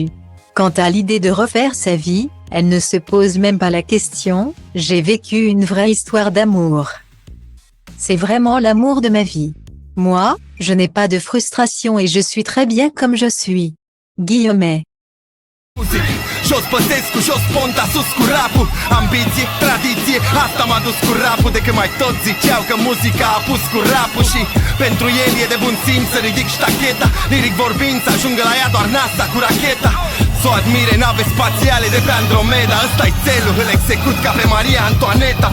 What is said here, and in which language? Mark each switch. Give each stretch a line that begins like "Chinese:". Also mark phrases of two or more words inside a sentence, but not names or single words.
French: Quant à l'idée de refaire sa vie, elle ne se pose même pas la question, j'ai vécu une vraie histoire d'amour. C'est vraiment l'amour de ma vie. Moi, je n'ai pas de frustration et je suis très bien comme je suis. Guillemets.
Romanian: Jos Băsescu, jos Ponta, sus cu rapul. Ambiție, tradiție, asta m-a dus cu rapul. De când mai toți ziceau că muzica a pus cu rapul. Și pentru el e de bun simț să ridic ștacheta. Liric vorbind să ajungă la ea doar NASA cu racheta. S-o admire nave spațiale de pe Andromeda. Ăsta-i țelul, îl execut ca pe Maria Antoaneta.